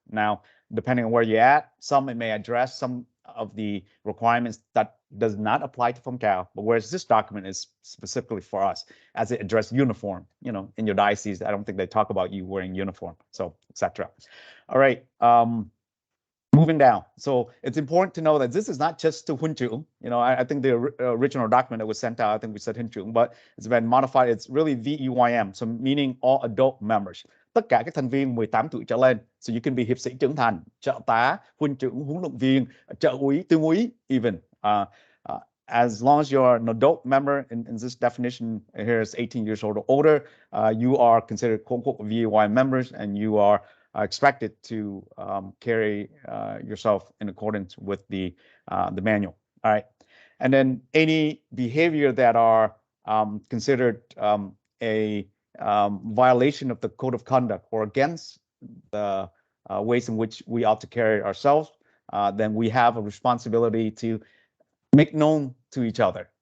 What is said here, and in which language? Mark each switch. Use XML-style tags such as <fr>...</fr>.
<en>Now, depending on where you're at, some it may address some of the requirements that does not apply to phong trào, but whereas this document is specifically for us, as it addresses uniform, you know, in your diocese, I don't think they talk about you wearing uniform, so etc. All right. Moving down. So it's important to know that this is not just to huân trưởng. You know, I think the original document that was sent out, I think we said huân trưởng, but it's been modified. It's really VEYM, so meaning all adult members.</en> <vi>Tất cả các thành viên 18 tuổi trở lên.</vi> <en>So you can be</en> <vi>hiệp sĩ trưởng thành, trợ tá, huân trưởng, huấn luyện viên, trợ úy, tương úy,</vi> <en>even. As long as you're an adult member in this definition, here is 18 years old or older, you are considered quote-unquote VEYM members, and you are expected to carry yourself in accordance with the manual. All right, and then any behavior that are considered a violation of the code of conduct or against the ways in which we ought to carry ourselves, then we have a responsibility to make known to each other.</en>